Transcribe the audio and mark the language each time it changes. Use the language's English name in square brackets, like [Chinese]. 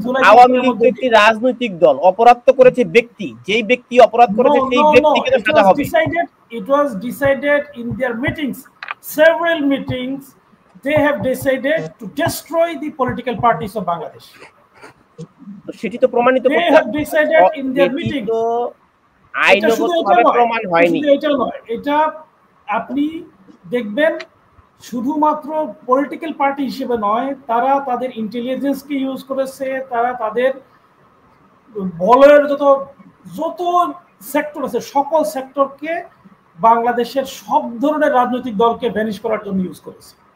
[Bangla] আওয়ামী লীগ একটি রাজনৈতিক দল, অপরাধ তো করেছে ব্যক্তি, যেই ব্যক্তি অপরাধ করেছে সেই ব্যক্তিকে তো সাজা হবে। [English] It was decided in their meetings, several meetings. They have decided to destroy the political parties of Bangladesh. [Bangla] সেটি তো প্রমাণিত করতে [English] They have decided in their meeting. [Bangla] তো আইনগতভাবে প্রমাণ হয়নি। এটা নয়, এটা আপনি দেখবেন শুধুমাত্র পলিটিক্যাল পার্টি হিসেবে নয়, তারা তাদের ইন্টেলিজেন্সকে ইউজ করেছে, তারা তাদের বলের যত সেক্টর আছে সকল সেক্টরকে বাংলাদেশের সব ধরনের রাজনৈতিক দলকে ভ্যানিশ করার জন্য ইউজ করেছে।